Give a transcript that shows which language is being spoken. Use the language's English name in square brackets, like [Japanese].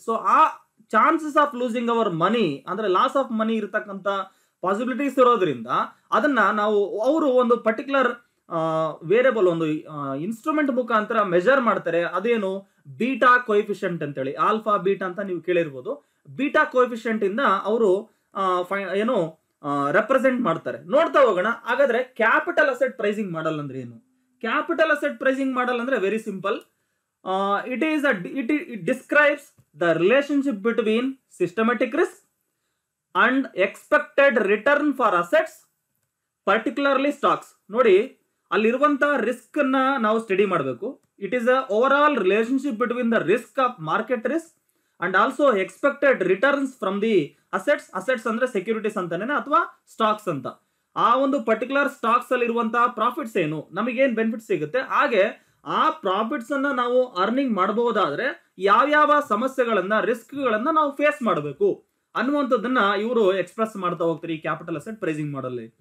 [Kannada] So ಆ [English] chances of losing our money [Kannada] ಅಂದ್ರೆ [English] loss of money [Kannada] ಇರತಕ್ಕಂತ ಪಾಸಿಬಿಲಿಟೀಸ್ ಇರೋದ್ರಿಂದ ಅದನ್ನ ನಾವು ಅವರು ಒಂದು ಪರ್ಟಿಕ್ಯುಲರ್ ವೇರಿಯಬಲ್, ಒಂದು ಇನ್ಸ್ಟ್ರೂಮೆಂಟ್ ಮುಖಾಂತರ ಮೆಜರ್ ಮಾಡ್ತಾರೆ. ಅದೇನು? ಬೀಟಾ ಕೋಎಫಿಷಿಯಂಟ್ ಅಂತೇಳಿ, ಆಲ್ಫಾ ಬೀಟಾ ಅಂತ ನೀವು ಕೇಳಿರ್ಬೋದು. ಬೀಟಾ ಕೋಎಫಿಷಿಯಂಟ್ ಇಂದ ಅವರು ಏನು ರೆಪ್ರೆಸೆಂಟ್ ಮಾಡ್ತಾರೆ. ನೋಡ್ತಾ ಹೋಗೋಣ. ಹಾಗಾದ್ರೆ ಕ್ಯಾಪಿಟಲ್ ಅಸೆಟ್ ಪ್ರೈಸಿಂಗ್ ಮಾಡಲ್ ಅಂದ್ರೆ ಏನು? ಕ್ಯಾಪಿಟಲ್ ಅಸೆಟ್ ಪ್ರೈಸಿಂಗ್ ಮಾಡಲ್ ಅಂದ್ರೆ [English] Very simple. it describes the relationship between systematic risk and expected return for assets, particularly stocks. [Kannada] ನೋಡಿ, ಅಲ್ಲಿರುವಂತ ರಿಸ್ಕ್ ಅನ್ನ ನಾವು ಸ್ಟಡಿ ಮಾಡಬೇಕು. [English] It is a overall relationship between the risk of market risk and also expected returns from the assets. [Kannada] Assets ಅಂದ್ರೆ securities ಅಂತಾನೆ ಅಥವಾ stocks ಅಂತ. ಆ ಒಂದು ಪರ್ಟಿಕ್ಯುಲರ್ ಸ್ಟಾಕ್ಸ್ ಅಲ್ಲಿ ಇರುವಂತಹ ಪ್ರಾಫಿಟ್ಸ್ ಏನು, ನಮಗೇನು ಬೆನಿಫಿಟ್ ಸಿಗುತ್ತೆ, ಹಾಗೆ ಆ ಪ್ರಾಫಿಟ್ಸ್ ಅನ್ನ ನಾವು ಅರ್ನಿಂಗ್ ಮಾಡಬಹುದಾದ್ರೆ ಯಾವ್ಯಾವ ಸಮಸ್ಯೆಗಳನ್ನ, ರಿಸ್ಕ್ ಗಳನ್ನ ನಾವು ಫೇಸ್ ಮಾಡಬೇಕು ಅನ್ನುವಂಥದ್ದನ್ನ ಇವರು ಎಕ್ಸ್ಪ್ರೆಸ್ ಮಾಡ್ತಾ ಹೋಗ್ತಾರೆ ಈ ಕ್ಯಾಪಿಟಲ್ ಅಸೆಟ್ ಪ್ರೈಸಿಂಗ್ ಮಾಡಲ್.